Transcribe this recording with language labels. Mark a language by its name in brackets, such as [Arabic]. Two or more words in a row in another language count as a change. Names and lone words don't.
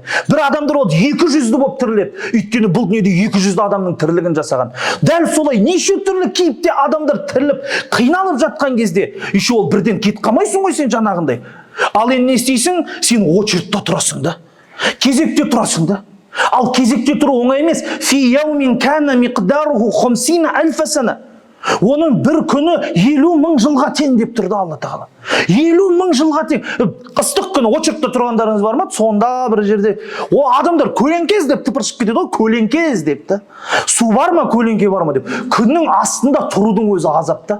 [Kazakh] Бір адамдар болады, 200-ді болып тіріледі. Өйткені бұл дүниеде 200 адамның тірлігін жасаған. Дәл солай неше түрлі кейіпте адамдар тіріліп, қиналып жатқан кезде, еще ол бірден кет қалмайсың ғой сен жаңағындай. Ал енді не істейсің? Сен очередьте тұрасың да, кезекте тұрасың да. Ал кезекте тұру оңай емес. [Arabic] في يوم كان مقداره 50 ألف سنة. [Kazakh] Оның бір күні 50 мың жылға тең деп тұрды Алла Тағала. 50 мың жылға тең. Ыстық күні очередьте тұрғандарыңыз бар ма? Сонда бір жерде о адамдар көлеңкез деп тыпыршып кетеді ғой, көлеңкез деп та. Су бар ма, көлеңке бар ма деп. Күннің астында тұрудың өзі азап та.